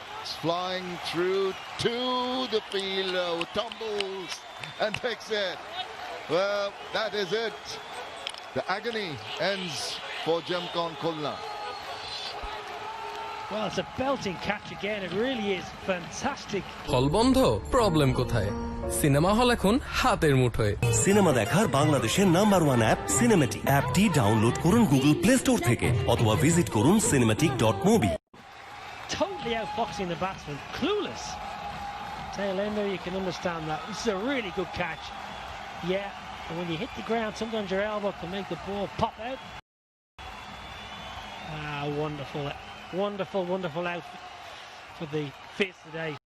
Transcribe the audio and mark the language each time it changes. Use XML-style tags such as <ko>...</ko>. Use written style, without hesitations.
<en>It's flying through to the fielder who tumbles and takes it. Well, that is it. The agony ends for Jamcon Khulna. Well, it's a belting catch again. It really is fantastic.</en> <bn>হল বন্ধ problem কোথায় cinema hall এখন হাতের মুঠোয় cinema দেখার বাংলাদেশের number 1 app cinematic অ্যাপটি download করুন গুগল প্লে স্টোর থেকে অথবা ভিজিট করুন cinematic.mobi.</bn> <en>Totally outfoxing the batsman. Clueless. Tail ender, you can understand that. This is a really good catch. Yeah, and when you hit the ground, sometimes your elbow can make the ball pop out. Ah, wonderful. Wonderful, wonderful out for the fifth today.</en>